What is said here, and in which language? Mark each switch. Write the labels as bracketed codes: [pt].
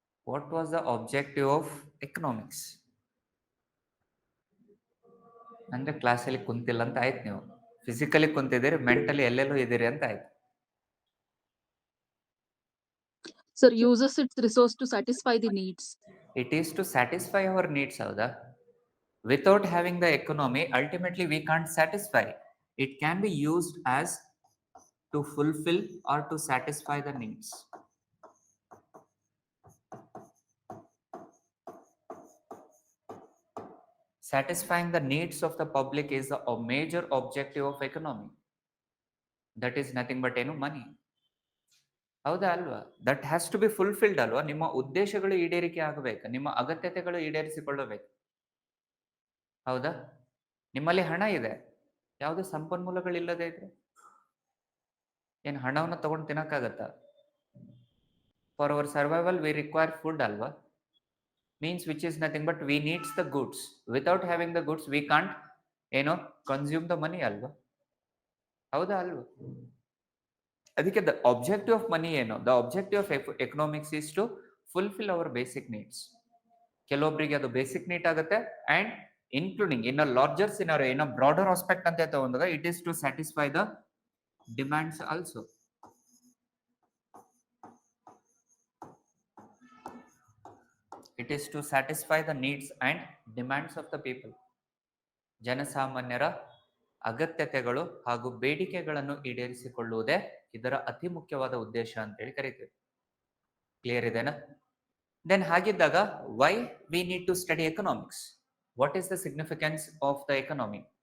[en] What was the objective of economics? [kn] ಅಂದ್ರೆ ಕ್ಲಾಸಲ್ಲಿ ಕುಂತಿಲ್ಲ ಅಂತ ಆಯ್ತು, ನೀವು ಫಿಸಿಕಲಿ ಕುಂತಿದ್ದೀರಿ, ಮೆಂಟಲಿ ಎಲ್ಲೆಲ್ಲೂ ಇದ್ದೀರಿ ಅಂತ ಆಯ್ತು. [en] Sir, uses its resource to satisfy the needs. It is to satisfy our needs, [kn] ಹೌದಾ? [en] Without having the economy, ultimately we can't satisfy. It can be used as to fulfill or to satisfy the needs. Satisfying the needs of the public is a major objective of economy. That is nothing but [kn] ಏನು [en] money. [kn] ಹೌದಾ ಅಲ್ವಾ? [en] that has to be fulfilled [kn] ಅಲ್ವಾ? ನಿಮ್ಮ ಉದ್ದೇಶಗಳು ಈಡೇರಿಕೆ ಆಗಬೇಕು, ನಿಮ್ಮ ಅಗತ್ಯತೆಗಳು ಈಡೇರಿಸಿಕೊಳ್ಳಬೇಕು. ಹೌದಾ? ನಿಮ್ಮಲ್ಲಿ ಹಣ ಇದೆ, ಯಾವುದೇ ಸಂಪನ್ಮೂಲಗಳಿಲ್ಲದೆ ಇದ್ರೆ ಏನು ಹಣವನ್ನು ತಗೊಂಡು ತಿನ್ನಕ್ಕಾಗತ್ತಾ? [en] for our survival we require food [kn] ಅಲ್ವಾ? [en] Means which is nothing but we needs the goods. Without having the goods we can't consume the money [kn] ಅಲ್ವಾ? ಹೌದಾ ಅಲ್ವಾ? ಅದಕ್ಕೆ [en] the objective of money [kn] ಏನು? [en] The objective of economics is to fulfil our basic needs. [kn] ಕೆಲವೊಬ್ಬರಿಗೆ ಅದು [en] basic need [kn] ಆಗುತ್ತೆ, [en] and including in a larger scenario, in a broader aspect [kn] ಅಂತ ತಗೊಂಡಾಗ [en] It is to satisfy the demands also. It is to satisfy the needs and demands of the people. [kn] ಜನಸಾಮಾನ್ಯರ ಅಗತ್ಯತೆಗಳು ಹಾಗೂ ಬೇಡಿಕೆಗಳನ್ನು ಈಡೇರಿಸಿಕೊಳ್ಳುವುದೇ ಇದರ ಅತಿ ಮುಖ್ಯವಾದ ಉದ್ದೇಶ ಅಂತೇಳಿ ಕರಿತೀವಿ. ಕ್ಲಿಯರ್ ಇದೆನಾ? [en] then [kn] ಹಾಗಿದ್ದಾಗ [en] Why we need to study economics? What is the significance of the economy?